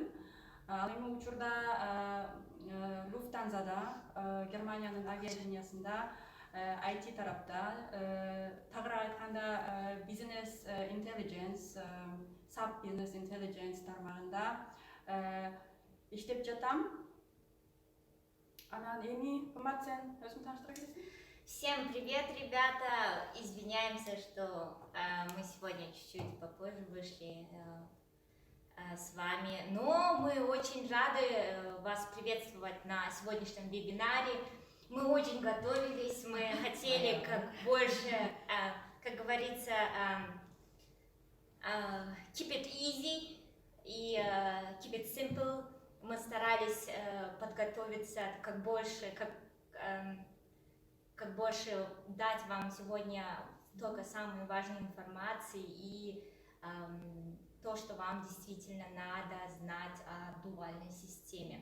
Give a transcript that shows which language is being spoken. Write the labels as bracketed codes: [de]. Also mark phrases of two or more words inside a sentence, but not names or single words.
[ky] Ал эми учурда Lufthansa'да, Германиянын авиалиниясында IT тарапта, тагыраак айтканда [en] Business Intelligence, Sub Business Intelligence [ky] тармагында иштеп жатам. Анан эми кымбат сен өзүң тааныштыра кетесиң? [ru] Всем привет, ребята! Извиняемся, что мы сегодня чуть-чуть попозже вышли с вами, но мы очень рады вас приветствовать на сегодняшнем вебинаре. Мы очень готовились, мы хотели как больше, как говорится, [en] keep it easy и keep it simple. [ru] Мы старались подготовиться как больше дать вам сегодня только самую важную информацию и то, что вам действительно надо знать о дуальной системе.